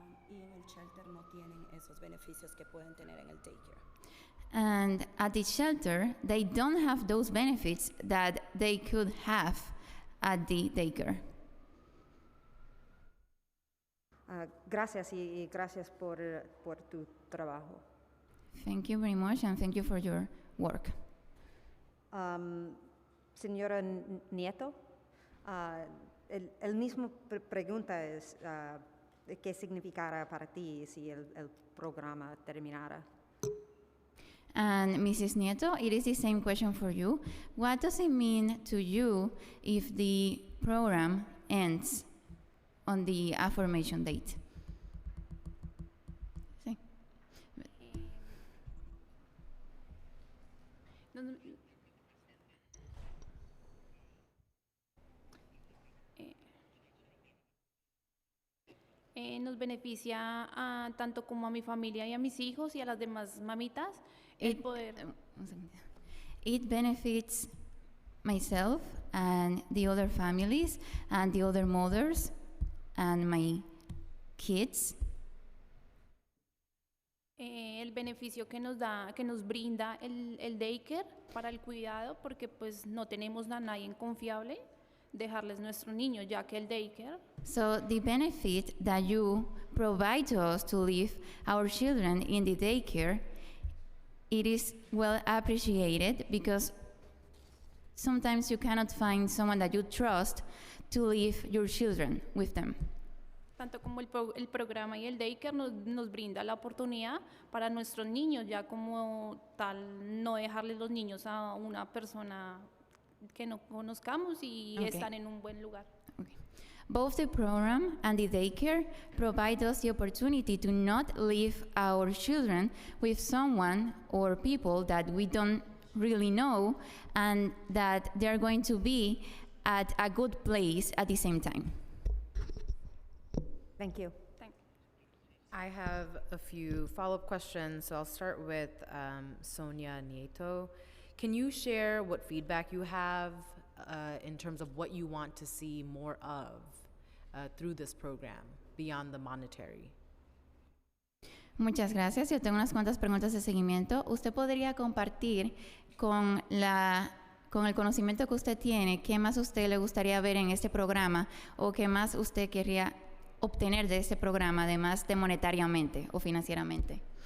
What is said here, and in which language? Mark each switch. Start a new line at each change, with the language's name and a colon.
Spanish: Y en el shelter no tienen esos beneficios que pueden tener en el daycare.
English: And at the shelter, they don't have those benefits that they could have at the daycare.
Spanish: Gracias y gracias por tu trabajo.
English: Thank you very much, and thank you for your work.
Spanish: Señora Nieto, el mismo pregunta es ¿qué significará para ti si el programa terminara?
English: And Mrs. Nieto, it is the same question for you. What does it mean to you if the program ends on the affirmation date?
Spanish: Sí. beneficia tanto como a mi familia y a mis hijos y a las demás mamitas el poder.
English: It benefits myself and the other families and the other mothers and my kids.
Spanish: El beneficio que nos da, que nos brinda el daycare para el cuidado, porque pues no tenemos a nadie confiable dejarles nuestro niño, ya que el daycare.
English: So the benefit that you provide to us to leave our children in the daycare, it is well appreciated because sometimes you cannot find someone that you trust to leave your children with them.
Spanish: Tanto como el programa y el daycare nos brinda la oportunidad para nuestros niños, ya como tal, no dejarles los niños a una persona que no conozcamos y
English: Okay.
Spanish: están en un buen lugar.
English: Both the program and the daycare provide us the opportunity to not leave our children with someone or people that we don't really know and that they're going to be at a good place at the same time. Thank you. I have a few follow-up questions, so I'll start with Sonia Nieto. Can you share what feedback you have in terms of what you want to see more of through this program, beyond the monetary?
Spanish: Muchas gracias. Yo tengo unas cuantas preguntas de seguimiento. ¿Usted podría compartir con el conocimiento que usted tiene, qué más usted le gustaría ver en este programa o qué más usted querría obtener de este programa, además de monetariamente o financieramente?